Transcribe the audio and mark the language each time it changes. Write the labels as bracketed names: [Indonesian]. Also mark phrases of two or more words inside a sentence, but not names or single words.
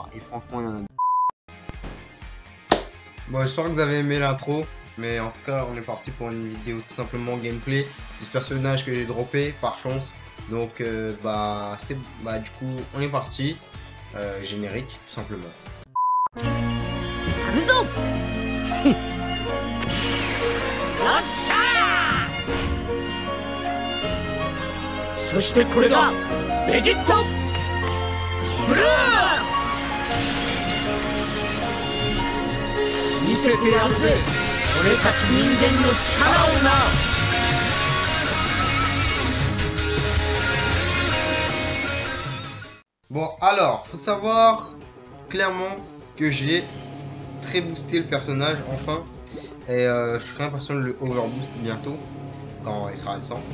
[French] Et franchement, il y en a. Bon, j'espère que vous avez aimé l'intro, mais en tout cas, on est parti pour une vidéo tout simplement gameplay de ce personnage que j'ai droppé par chance. Donc, du coup, on est parti. Générique, tout simplement. [Japanese] そしてこれがベジットブルー見せてやるぜ俺たち人間の力をな。 [French] Bon, alors, faut savoir clairement que j'ai très boosté le personnage, enfin. Et je serai impatient de le overboost bientôt, quand il sera à 100.